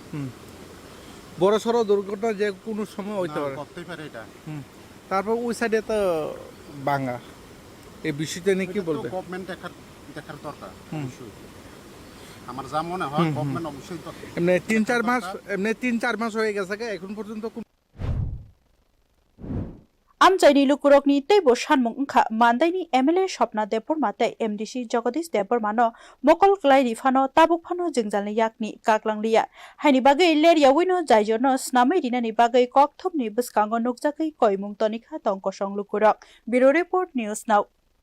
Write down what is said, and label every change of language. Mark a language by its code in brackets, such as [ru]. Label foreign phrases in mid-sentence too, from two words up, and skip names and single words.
[bn] বড় সড়ো দুর্ঘটনা যে কোনো সময় হইতে পারে। করতেই পারে এটা। তারপর ওই সাইডে তো ভাঙা, এই বিষয়টা নিয়ে কি বলবেন? গভর্নমেন্ট দেখার দরকার। আমার যা মনে হয় গভর্নমেন্ট অবশ্যই দরকার। এমনি ৩-৪ মাস হয়ে গেছে এখন পর্যন্ত [trp] आमचाइनि लुकुरकनि तैबो सानमुं ओंखा मान्दायनि एमएलए स्वप्ना देबबर्मा तै एमडीसी जगदीश देबबर्मानो मकल क्लाइनि फानो ताबुक फानो जोंजालनि याकनि काकलांलिया हायनि बागै लेरियावैनो जायजरनो स्नामै रिनानि बागै ककथमनि बसकांगो नुकजाकै कयमुं तनिखा तंकसं लुकुरक [en] bureau report [trp] न्यूज नाउ।